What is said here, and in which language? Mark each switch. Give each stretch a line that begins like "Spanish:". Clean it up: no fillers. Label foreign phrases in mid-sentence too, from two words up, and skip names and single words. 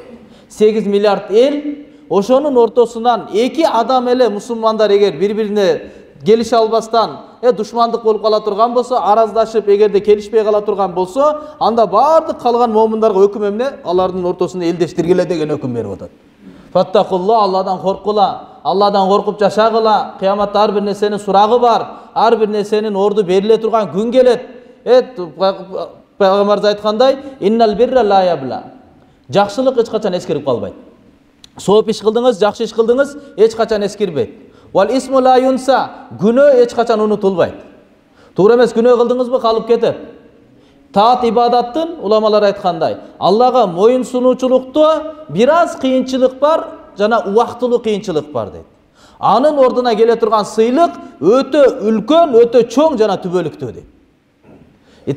Kyrgyz: 8 миллиард эл, ошонун ортосунан эки адам эле мусулмандар эгер бири-бирине келише албастан, душмандык болуп кала турган болсо, араздашып, эгерде келишпей кала турган болсо, анда бардык калган момундарга өкүм эмне? Алардын ортосунда элдештиргиле деген өкүм берип атат. Фаттакулла, Алладан коркула, Алладан коркуп жашагыла. Кыяматта ар бир нерсенин сурагы бар, ар бир нерсенин орду бериле турган күн келет. Пайгамбарыбыз айткандай,
Arabic: إن البر لا يبلى.
Kyrgyz: Жакшылык эч качан эскирип калбайт. Сооп иш кылдыңыз, жакшы иш кылдыңыз, эч качан эскирбейт.
Arabic: والإثم لا ينسى.
Kyrgyz: Күнөө эч качан унутулбайт. Туура эмес күнөө кылдыңызбы, калып кетет. Таат ибадаттын уламалар айткандай, Аллага моюн сунуучулукту бир аз кыйынчылык бар, жана убактылуу кыйынчылык бар дейт. Анын ордуна келе турган сыйлык өтө үлкөн, өтө чоң жана түбөлүктүү дейт.